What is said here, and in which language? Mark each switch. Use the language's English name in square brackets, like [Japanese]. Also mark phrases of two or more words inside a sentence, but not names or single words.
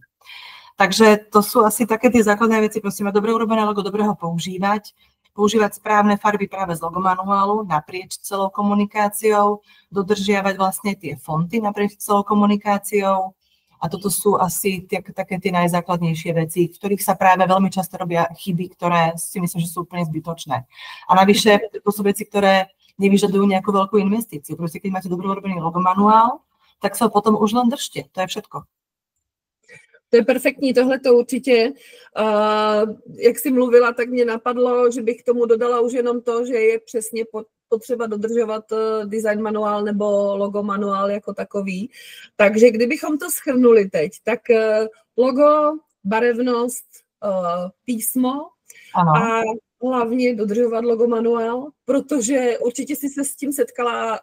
[Slovak] Takže to sú asi také tie základné veci, proste mať dobre urobené logo, dobre ho používať správne farby práve z logomanuálu naprieč celou komunikáciou, dodržiavať vlastne tie fonty naprieč celou komunikáciou a toto sú asi také tie najzákladnejšie veci, v ktorých sa práve veľmi často robia chyby, ktoré si myslím, že sú úplne zbytočné. A navyše to sú veci, ktoré nevyžadujú nejakú veľkú investíciu. Proste keď máte dobre urobený logomanuál, tak sa potom už len držte, to je všetko. [Czech] To je perfektní, tohle to určitě, jak jsi mluvila, tak mě napadlo, že bych k tomu dodala už jenom to, že je přesně potřeba dodržovat design manuál nebo logo manuál jako takový. Takže kdybychom to shrnuli teď, tak logo, barevnost, písmo a hlavně dodržovat logo manuál, protože určitě si se s tím setkala